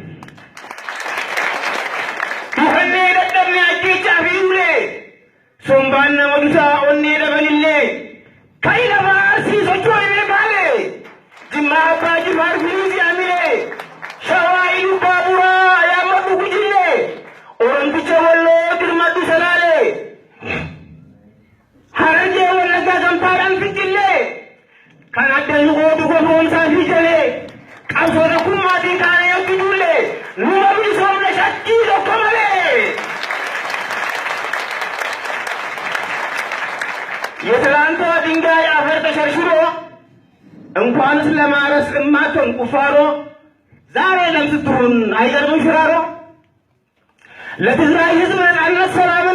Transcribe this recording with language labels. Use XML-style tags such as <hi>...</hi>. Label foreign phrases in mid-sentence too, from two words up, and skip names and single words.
<om>Duhannee dadhabne ajjeechaa fi ulee sombaan nama dusaa onnee dhabanillee ka'i lafaa arsii socho'ee baalee jimmaa abbaa jifaar firiisi amilee shawaa iluu baaburaa yaammatu gujillee Oromticha walloo dirmadhu salaalee harargee wallaggaa gampaadhaan fincillee kan addan gootu gofoomsaa fi jalee qabsoota kummaatii kaanee yookiinullee numa bilisoomne shakkii tokko malee.</om> <am>የትላንቷ ድንጋይ አፈር ተሸርሽሮ እንኳንስ ለማረስ እማቶን ቁፋሮ ዛሬ ለምስትሆን አይገርምም ሽራሮ ለትግራይ ሕዝብ ነፃነት ሰላምን</am>